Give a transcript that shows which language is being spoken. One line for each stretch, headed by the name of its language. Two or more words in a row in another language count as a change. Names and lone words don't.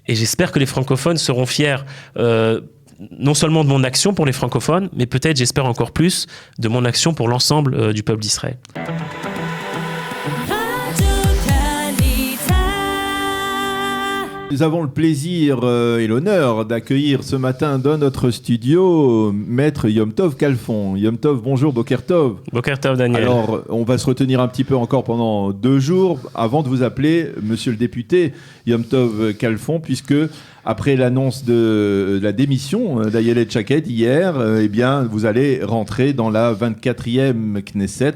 French: Et j'espère que les francophones seront fiers non seulement de mon action pour les francophones, mais peut-être, j'espère encore plus, de mon action pour l'ensemble du peuple d'Israël. Nous avons le plaisir et l'honneur d'accueillir ce matin dans notre studio Maître Yom Tov Khalfon. Yom Tov, bonjour,
Hebrew: בוקר טוב. בוקר טוב, Daniel.
French: Alors, on va se retenir un petit peu encore pendant 2 jours avant de vous appeler Monsieur le député Yom Tov Khalfon, puisque après l'annonce de la démission d'Ayelet Shaked hier, eh bien, vous allez rentrer dans la 24e Knesset.